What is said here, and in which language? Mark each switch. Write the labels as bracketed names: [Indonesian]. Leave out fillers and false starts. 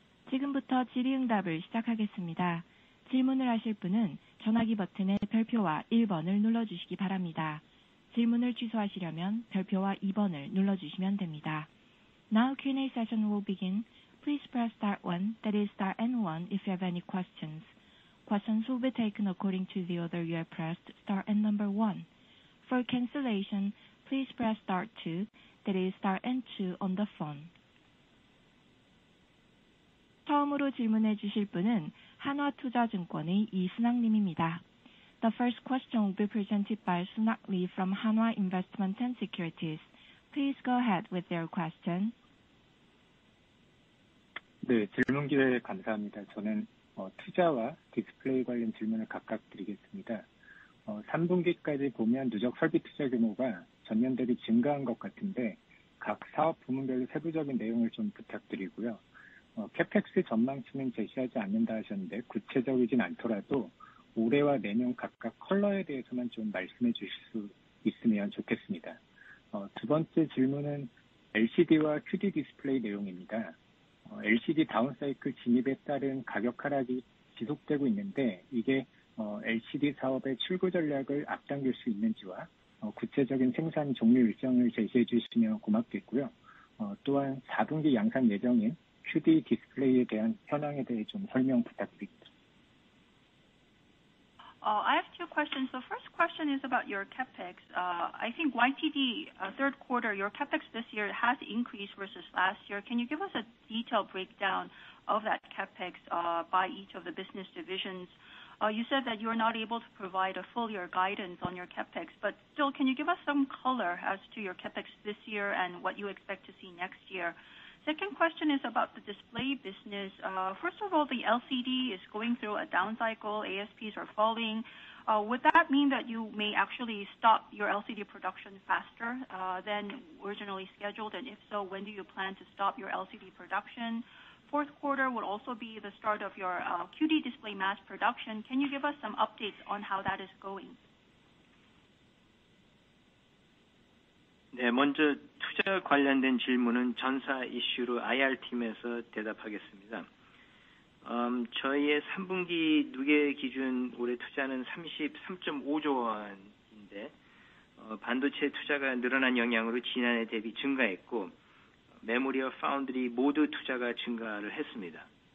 [Korean] 지금부터 질의응답을 시작하겠습니다. 질문을 하실 분은 전화기 버튼의 별표와 1번을 눌러주시기 바랍니다. 질문을 취소하시려면 별표와 2번을 눌러주시면 됩니다. [English] Now Q&A session will begin. Please press star 1, that is star and 1 if you have any questions. Questions will be taken according to the order you have pressed star and number 1. For cancellation, please press star 2, that is star and 2 on the phone. [Korean] 처음으로 질문해 주실 분은 한화투자증권의 이순학 님입니다. [English] The first question will be presented by Sunak Lee from Hanwha Investment & Securities. Please go ahead with your question. [Korean] 네, 질문 기회 감사합니다. 저는 투자와 디스플레이 관련 질문을 각각 드리겠습니다. 3분기까지 보면 누적 설비 투자 규모가 전년 대비 증가한 것 같은데 각 사업 부문별로 세부적인 내용을 좀 부탁드리고요. 캐펙스 전망치는 제시하지 않는다 하셨는데 구체적이진 않더라도 올해와 내년 각각 컬러에 대해서만 좀 말씀해 주실 수 있으면 좋겠습니다. 두 번째 질문은 LCD와 QD 디스플레이 내용입니다. LCD 다운사이클 진입에 따른 가격 하락이 지속되고 있는데 이게 LCD 사업의 출구 전략을 앞당길 수 있는지와 구체적인 생산 종료 일정을 제시해 주시면 고맙겠고요. 또한 4분기 양산 예정인 QD 디스플레이에 대한 현황에 대해 좀 설명 부탁드립니다. [English] I have two questions. The first question is about your capex. I think YTD third quarter, your capex this year has increased versus last year. Can you give us a detailed breakdown of that capex by each of the business divisions? You said that you are not able to provide a full year guidance on your capex, but still, can you give us some color as to your capex this year and what you expect to see next year? Second question is about the display business. First of all, the LCD is going through a down cycle. ASPs are falling. Would that mean that you may actually stop your LCD production faster than originally scheduled? And if so, when do you plan to stop your LCD production? Fourth quarter would also be the start of your QD display mass production. Can you give us some updates on how that is going? [Korean] 네, 먼저 투자 관련된 질문은 전사 이슈로 IR팀에서 대답하겠습니다. 저희의 3분기 누계 기준 올해 투자는 33.5조 원인데 반도체 투자가 늘어난 영향으로 지난해 대비 증가했고 메모리와 파운드리 모두 투자가 증가를 했습니다.